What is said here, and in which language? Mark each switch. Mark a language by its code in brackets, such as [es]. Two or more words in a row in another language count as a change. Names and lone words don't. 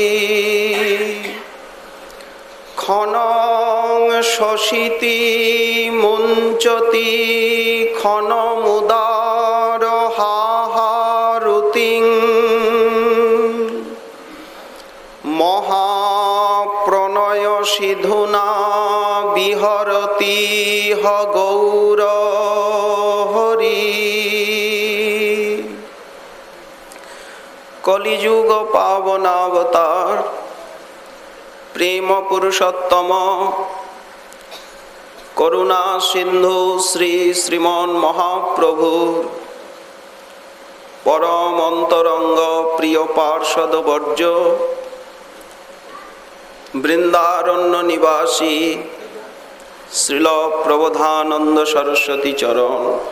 [sa] ক্ষণং শশিতি মুঞ্চতি ক্ষণমুদার হাহারুতিং। মহাপ্রণয় সিধুনা বিহরতি হ গৌর হরি। [bn] কলিযুগ পাবনাবতার প্রেম পুরুষোত্তম করুণা সিন্ধু শ্রী শ্রীমন মহাপ্রভুর পরম অন্তরঙ্গ প্রিয় পার্ষদ বর্জ বৃন্দারণ্য নিবাসী শ্রীল প্রবোধানন্দ সরস্বতী চরণ।